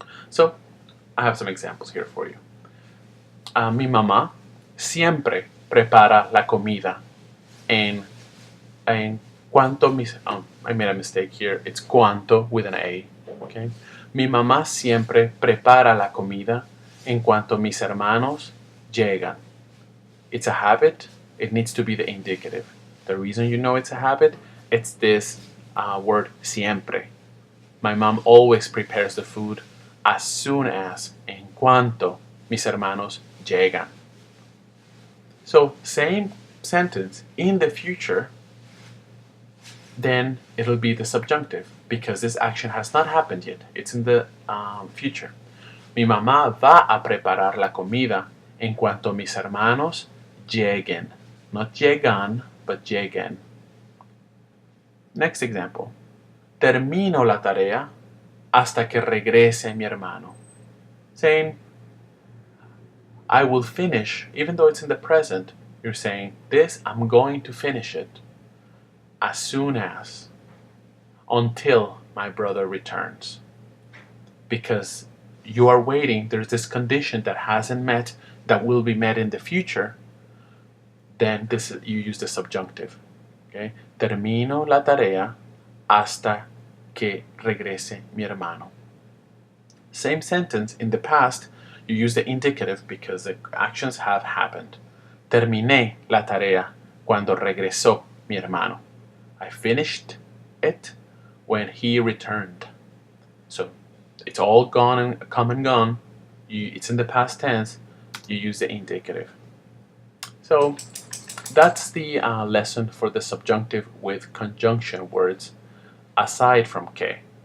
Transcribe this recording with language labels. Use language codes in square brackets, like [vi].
[en] So I have some examples here for you. [es] Mi mamá siempre prepara la comida en cuanto mis... [en] I made a mistake here. It's cuanto with an A. Okay. [es] Mi mamá siempre prepara la comida en cuanto mis hermanos llegan. [en] It's a habit. It needs to be the indicative. The reason you know it's a habit, it's this word siempre. My mom always prepares the food as soon as, [es] en cuanto mis hermanos llegan. [en] So, same sentence in the future, then it'll be the subjunctive because this action has not happened yet. It's in the future. [es] Mi mamá va a preparar la comida en cuanto mis hermanos lleguen. [en] Not llegan, but lleguen. Next example. [es] Termino la tarea hasta que regrese mi hermano. [en] Saying, I will finish, even though it's in the present, you're saying, this, I'm going to finish it as soon as, until my brother returns. Because you are waiting, there's this condition that hasn't met, that will be met in the future, then you use the subjunctive. Okay? [es] Termino la tarea hasta que regrese mi hermano. [en] Same sentence, in the past, you use the indicative because the actions have happened. [es] Terminé la tarea cuando regresó mi hermano. [en] I finished it when he returned. So it's all gone and come and gone. It's in the past tense. You use the indicative. So that's the lesson for the subjunctive with conjunction words aside from que.